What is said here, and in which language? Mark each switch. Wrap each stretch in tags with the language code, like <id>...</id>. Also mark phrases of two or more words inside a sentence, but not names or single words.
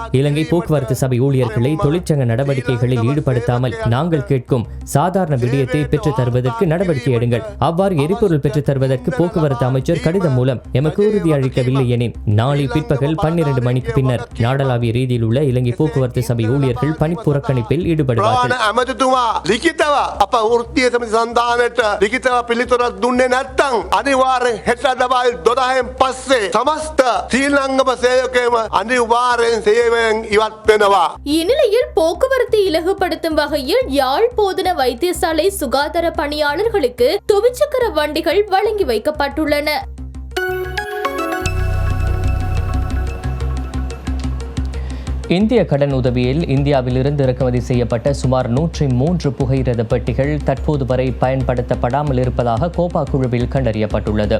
<ta>இலங்கை போக்குவரத்து சபை ஊழியர்களை தொழிற்சங்க நடவடிக்கைகளில் ஈடுபடுத்தாமல் நாங்கள் கேட்கும் சாதாரண விடயத்தை பெற்றுத் தருவதற்கு நடவடிக்கை எடுங்கள். அவ்வாறு எரிபொருள் பெற்றுத் தருவதற்கு போக்குவரத்து அமைச்சர் கடிதம் மூலம் எமக்கு உறுதி அளிக்கவில்லை எனின் நாளை பிற்பகல் 12 மணிக்கு பின்னர் நாடளாவிய ரீதியில் உள்ள இலங்கை போக்குவரத்து சபை ஊழியர்கள் பணிப்புறக்கணிப்பில் ஈடுபடுவார்கள்.</ta> <si>ඇමතිතුමා ලිඛිතව අප වෘත්තීය සමිති සන්ධානයට ලිඛිතව පිළිතුරක් දුන්නේ නැත්නම් අනිවාර්යෙන් හෙට දවල් 12න් පස්සේ සමස්ත ශ්‍රී ලංකම සේවකයම අනිවාර්යෙන් සේවයෙන් ඉවත් වෙනවා.</si> <ta>இந்நிலையில் போக்குவரத்தை இலகுபடுத்தும் வகையில் யாழ் போதனா வைத்தியசாலை சுகாதார பணியாளர்களுக்கு துவிச்சக்கர வண்டிகள் வழங்கி வைக்கப்பட்டுள்ளன. இந்திய கடன் உதவியில் இந்தியாவிலிருந்து இறக்குமதி செய்யப்பட்ட சுமார் 103 புகையிரத பெட்டிகள் தற்போது வரை பயன்படுத்தப்படாமல் இருப்பதாக கோபா குழுவில் கண்டறியப்பட்டுள்ளது.</ta>